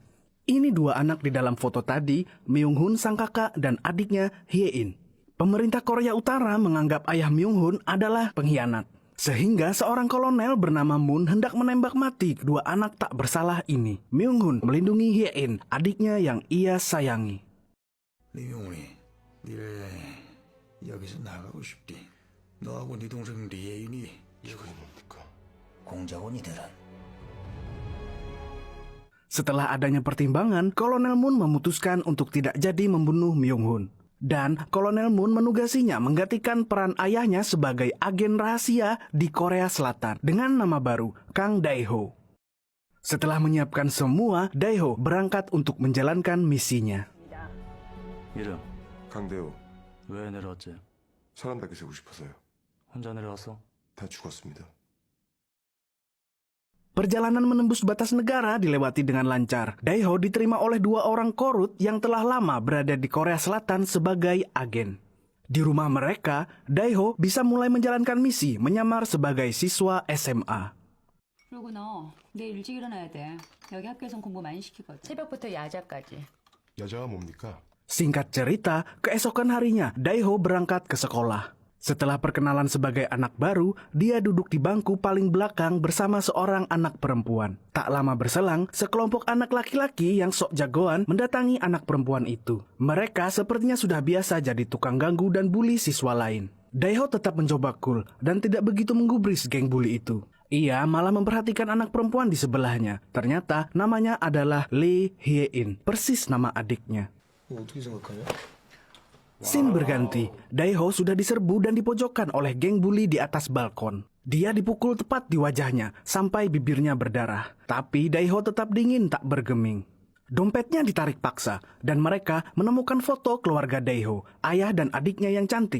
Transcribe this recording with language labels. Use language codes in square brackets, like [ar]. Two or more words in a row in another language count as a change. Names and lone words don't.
[id] Ini 2 anak di dalam foto tadi, Myung-hun sang kakak dan adiknya Hye-in. Pemerintah Korea Utara menganggap ayah Myung-hun adalah pengkhianat. Sehingga seorang kolonel bernama Moon hendak menembak mati kedua anak tak bersalah ini. Myung-hun melindungi Hye-in, adiknya yang ia sayangi. [ko] 리명훈이, 니네 여기서 나가고 싶디. 너하고 네 동생 리예인이 이거이 뭡니까? 공작원이들은 [id] Setelah adanya pertimbangan, Kolonel Moon memutuskan untuk tidak jadi membunuh Myung-hun. Dan Kolonel Moon menugasinya menggantikan peran ayahnya sebagai agen rahasia di Korea Selatan dengan nama baru, Kang Dae-ho. Setelah menyiapkan semua, Dae-ho berangkat untuk menjalankan misinya. [ko] 이름, 강대호. 왜 내려왔지? 사람답게 살고 싶어서요. 혼자 내려왔어? 다 죽었습니다. [id] Perjalanan menembus batas negara dilewati dengan lancar. Dae-ho diterima oleh 2 orang Korut yang telah lama berada di Korea Selatan sebagai agen. Di rumah mereka, Dae-ho bisa mulai menjalankan misi menyamar sebagai siswa SMA. [ko] 그리고 너 내일 일찍 일어나야 돼. 여기 학교에선 공부 많이 시키거든. 새벽부터 야자까지. 여자가 뭡니까? [id] Singkat cerita, keesokan harinya Dae-ho berangkat ke sekolah. Setelah perkenalan sebagai anak baru, dia duduk di bangku paling belakang bersama seorang anak perempuan. Tak lama berselang, sekelompok anak laki-laki yang sok jagoan mendatangi anak perempuan itu. Mereka sepertinya sudah biasa jadi tukang ganggu dan bully siswa lain. Dae-ho tetap mencoba cool dan tidak begitu menggubris geng bully itu. Ia malah memperhatikan anak perempuan di sebelahnya. Ternyata namanya adalah Lee Hye-in, persis nama adiknya. [ko] 어떻게 생각하냐? [id] Scene berganti, Dae-ho sudah diserbu dan dipojokkan oleh geng bully di atas balkon. Dia dipukul tepat di wajahnya sampai bibirnya berdarah. Tapi Dae-ho tetap dingin tak bergeming. Dompetnya ditarik paksa dan mereka menemukan foto keluarga Dae-ho, ayah dan adiknya yang cantik.